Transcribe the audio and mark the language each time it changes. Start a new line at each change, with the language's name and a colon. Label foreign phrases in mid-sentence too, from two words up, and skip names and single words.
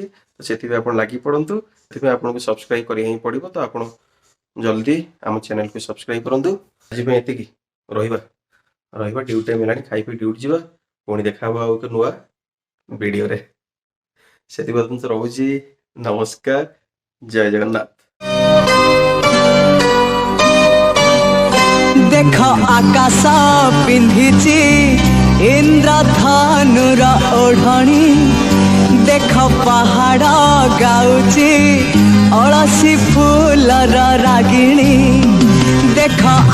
Odia: ତ ସେଥିପାଇଁ ଆପଣ ଲାଗି ପଡ଼ନ୍ତୁ, ସେଥିପାଇଁ ଆପଣଙ୍କୁ ସବସ୍କ୍ରାଇବ୍ କରିବା ହିଁ ପଡ଼ିବ। ତ ଆପଣ ଜଲ୍ଦି ଆମ ଚ୍ୟାନେଲକୁ ସବସ୍କ୍ରାଇବ୍ କରନ୍ତୁ। ଆଜି ପାଇଁ ଏତିକି, ରହିବା
English: duty time
Odia: ହେଲାଣି, ଖାଇ ପିଇ ଡ୍ୟୁଟି ଯିବା, ପୁଣି ଦେଖା ହବ ଆଉ ଏକ ନୂଆ ଭିଡ଼ିଓରେ। ସେଥିପାଇଁ ରହୁଛି, ନମସ୍କାର, ଜୟ ଜଗନ୍ନାଥ। ଦେଖ ଆକାଶ ପିନ୍ଧିଛି ଇନ୍ଦ୍ରଧନୁର ଓଢ଼ଣୀ, ଦେଖ ପାହାଡ଼ ଗାଉଛି ଅଳସୀ ଫୁଲର ରାଗିଣୀ, ଦେଖ